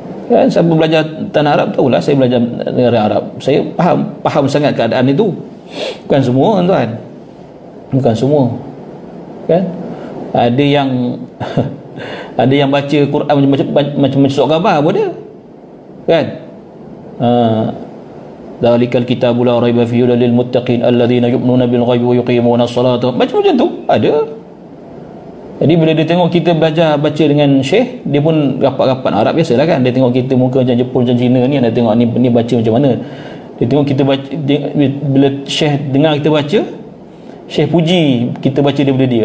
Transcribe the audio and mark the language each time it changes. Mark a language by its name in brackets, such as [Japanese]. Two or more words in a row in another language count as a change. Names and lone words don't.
[Malay] Kan siapa belajar tanah Arab tahulah, saya belajar negara Arab. Saya faham sangat keadaan itu. Bukan semua tuan. Bukan semua. Kan? Ada yang ada yang baca Quran macam surat khabar pun ada. Kan? [Arabic] ذلك الكتاب لا ريب فيه للمتقين الذين يؤمنون بالغيب ويقيمون الصلاة. [Malay] Macam-macam tu ada. Jadi bila dia tengok kita belajar baca dengan syekh, dia pun rapat-rapat Arab biasalah kan. Dia tengok kita muka macam Jepun, macam Cina ni, dia tengok ni baca macam mana. Dia tengok kita baca, bila syekh dengar kita baca, syekh puji kita baca daripada dia.